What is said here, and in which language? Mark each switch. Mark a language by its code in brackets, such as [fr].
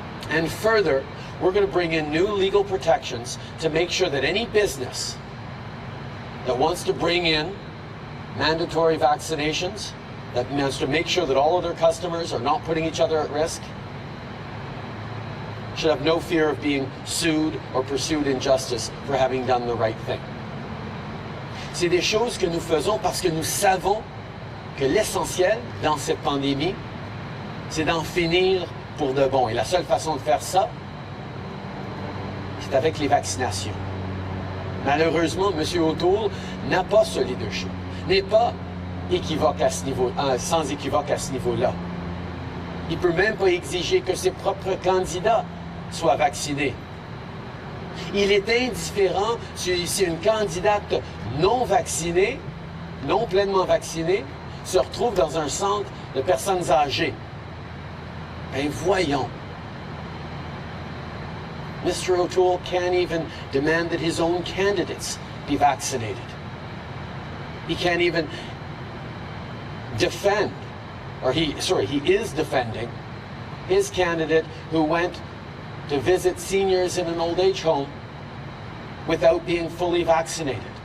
[en] And further, we're going to bring in new legal protections to make sure that any business that wants to bring in mandatory vaccinations that wants to make sure that all of their customers are not putting each other at risk, should have no fear of being sued or pursued in justice for having done the right thing. [fr] C'est des choses que nous faisons parce que nous savons que l'essentiel dans cette pandémie, c'est d'en finir pour de bon. Et la seule façon de faire ça, c'est avec les vaccinations. Malheureusement, M. O'Toole n'a pas ce leadership, n'est pas équivoque à ce niveau, sans équivoque à ce niveau-là. Il ne peut même pas exiger que ses propres candidats soient vaccinés. Il est indifférent si une candidate non vaccinée, non pleinement vaccinée, se retrouve dans un centre de personnes âgées. Ben voyons. [en] Mr. O'Toole can't even demand that his own candidates be vaccinated. He can't even defend, or he is defending his candidate who went to visit seniors in an old age home without being fully vaccinated.